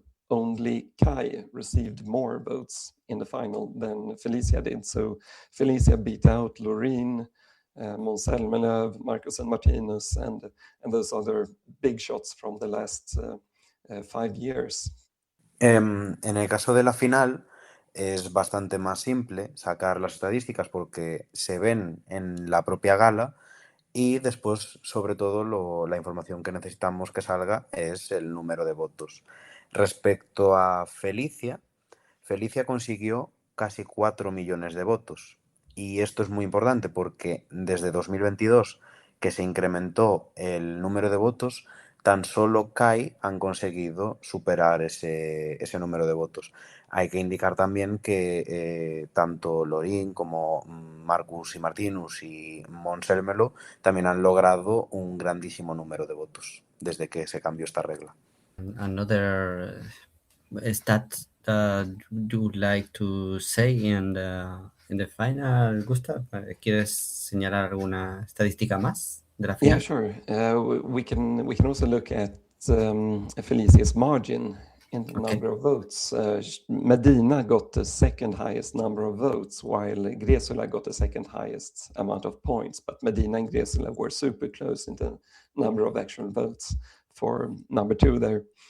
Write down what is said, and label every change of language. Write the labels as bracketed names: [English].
[English] Only Kai received more votes in the final than Felicia did. So Felicia beat out Loreen, Måns Zelmerlöw, Marcus and Martinus, and those other big shots from the last 5 years. [Spanish] En el caso de la final es bastante más simple sacar las estadísticas porque se ven en la propia gala y después, sobre todo, la información que necesitamos que salga es el número de votos. Respecto a Felicia consiguió casi 4 millones de votos. Y esto es muy importante porque desde 2022, que se incrementó el número de votos, tan solo Kai han conseguido superar ese número de votos. Hay que indicar también que tanto Lorin como Marcus y Martinus y Måns Zelmerlöw también han logrado un grandísimo número de votos desde que se cambió esta regla. [English] Another stat you would like to say in the final, Gustav? [Spanish] ¿Quieres señalar alguna estadística más de la final? [English] Yeah, sure. We can also look at Felicia's margin in the number of votes. Medina got the second highest number of votes, while Gresula got the second highest amount of points. But Medina and Gresula were super close in the number of actual votes for number 2 there.